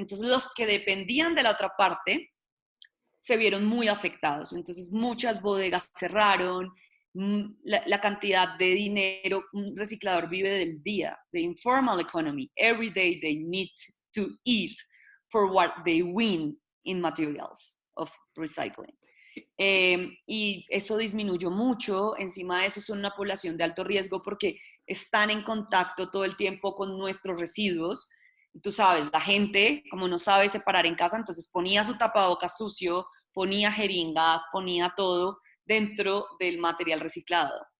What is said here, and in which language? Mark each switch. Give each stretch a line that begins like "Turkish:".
Spanish: Entonces, los que dependían de la otra parte se vieron muy afectados. Entonces, muchas bodegas cerraron, la cantidad de dinero, un reciclador vive del día,
English: the informal economy. Every day they need to eat for what they win in materials of recycling.
Spanish: Y eso disminuyó mucho. Encima de eso son una población de alto riesgo porque están en contacto todo el tiempo con nuestros residuos. Tú sabes, la gente, como no sabe separar en casa, entonces ponía su tapabocas sucio, ponía jeringas, ponía todo dentro del material reciclado.